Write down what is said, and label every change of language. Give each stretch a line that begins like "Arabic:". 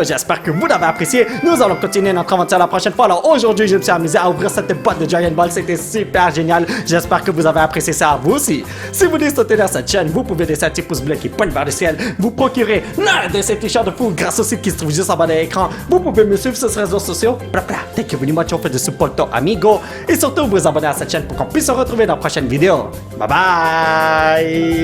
French: J'espère que vous l'avez apprécié. Nous allons continuer notre aventure la prochaine fois. Alors aujourd'hui, je me suis amusé à ouvrir cette boîte de Giant Ball. C'était super génial. J'espère que vous avez apprécié ça vous aussi. Si vous voulez soutenir cette chaîne, vous pouvez laisser un petit pouce bleu qui pointe vers le ciel. Vous procurer l'un de ces t-shirts de fou grâce au site qui se trouve juste en bas de l'écran. Vous pouvez me suivre sur les réseaux sociaux.
English: Thank you very much for the support, amigo.
French: Et surtout, vous abonner à cette chaîne pour qu'on puisse se retrouver dans la prochaine vidéo. Bye bye!